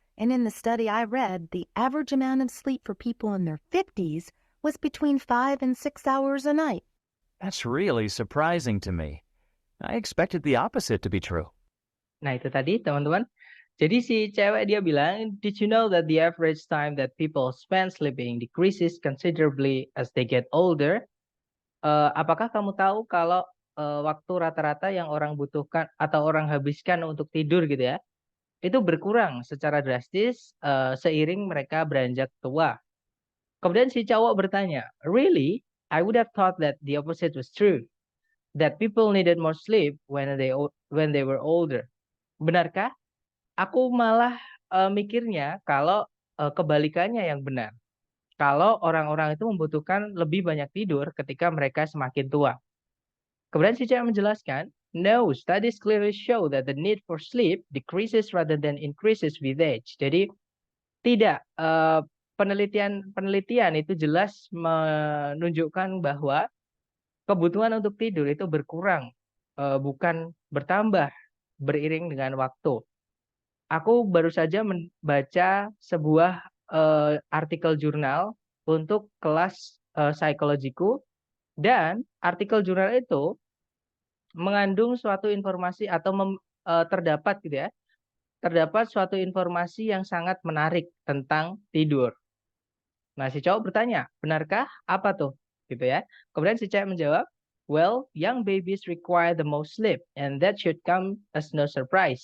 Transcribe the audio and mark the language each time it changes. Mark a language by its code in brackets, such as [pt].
[en] And in the study I read, the average amount of sleep for people in their 50s was between 5 and 6 hours a night. That's really surprising to me. I expected the opposite to be true. [id] Nah, itu tadi teman-teman. Jadi si cewek dia bilang, [en] did you know that the average time that people spend sleeping decreases considerably as they get older? [id] Apakah kamu tahu kalau waktu rata-rata yang orang butuhkan atau orang habiskan untuk tidur gitu ya, itu berkurang secara drastis seiring mereka beranjak tua. Kemudian si cowok bertanya, [en] really? I would have thought that the opposite was true, that people needed more sleep when they were older. [id] Benarkah? Aku malah mikirnya kalau kebalikannya yang benar. Kalau orang-orang itu membutuhkan lebih banyak tidur ketika mereka semakin tua. Kemudian si cewek menjelaskan, [en] no, studies clearly show that the need for sleep decreases rather than increases with age. [id] Jadi tidak, penelitian itu jelas menunjukkan bahwa kebutuhan untuk tidur itu berkurang, bukan bertambah beriring dengan waktu. Aku baru saja membaca sebuah artikel jurnal untuk kelas psikologiku, dan artikel jurnal itu mengandung suatu informasi atau terdapat gitu ya, terdapat suatu informasi yang sangat menarik tentang tidur. Nah, si cowok bertanya, benarkah? Apa tuh? Gitu ya. Kemudian si cewek menjawab, [en] well, young babies require the most sleep, and that should come as no surprise.